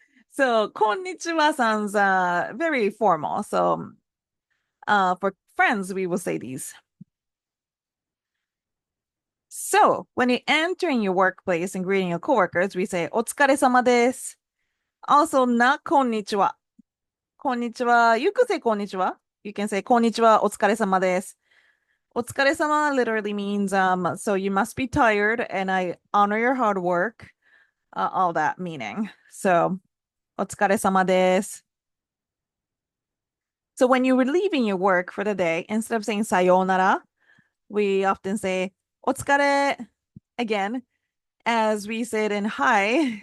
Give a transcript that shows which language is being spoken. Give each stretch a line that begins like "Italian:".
English: So, konnichiwa sounds very formal. So, for friends, we will say these. So, when you're entering your workplace and greeting your coworkers, we say
Japanese: お疲れ様です.
English: Also, not
Japanese: こんにちは. こんにちは.
English: You could say
Japanese: こんにちは.
English: You can say
Japanese: こんにちは,お疲れ様です. お疲れ様
English: literally means so you must be tired and I honor your hard work. All that meaning. So
Japanese: お疲れ様です。
English: So when you were leaving your work for the day, instead of saying sayonara, we often say
Japanese: お疲れ
English: again, as we say it in hi.